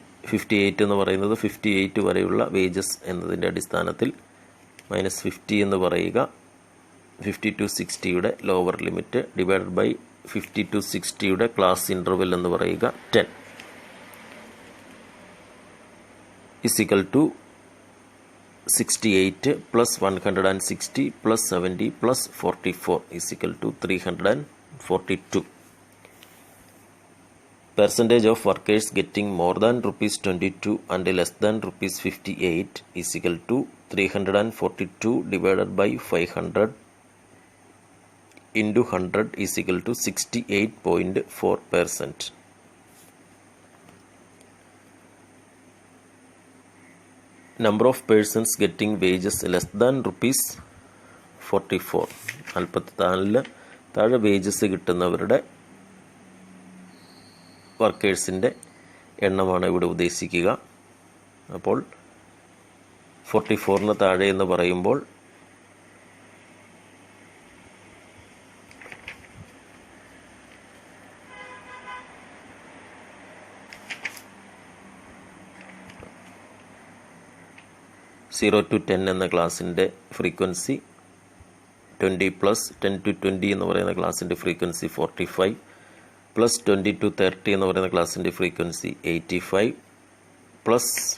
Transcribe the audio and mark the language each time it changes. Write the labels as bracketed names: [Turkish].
[Malayalam] 58 എന്ന് പറയുന്നത് 58 വരെയുള്ള വേജസ് എന്നതിൻ്റെ അടിസ്ഥാനത്തിൽ മൈനസ് 50 എന്ന് പറയുക 5260 lower limit divided by 5260 class interval എന്ന് പറയുക 10 is equal to 68 plus 160 plus 70 plus 44 is equal to 342. [English] Percentage of workers getting more than ₹22 and less than ₹58 is equal to 342 divided by 500 into 100 is equal to 68.4%. Number of persons getting wages less than ₹44. [Malayalam] 44 താഴെ wages കിട്ടുന്നവരുടെ വർക്കേഴ്സിൻ്റെ എണ്ണമാണ് ഇവിടെ ഉദ്ദേശിക്കുക. അപ്പോൾ 44 താഴെ എന്ന് പറയുമ്പോൾ (0 to 10) എന്ന ക്ലാസ്സിൻ്റെ frequency 20 plus 10 to 20 എന്ന് പറയുന്ന ക്ലാസ്സിൻ്റെ ഫ്രീക്വൻസി 45 പ്ലസ് 20 to 30 എന്ന് പറയുന്ന ക്ലാസ്സിൻ്റെ ഫ്രീക്വൻസി 85 പ്ലസ്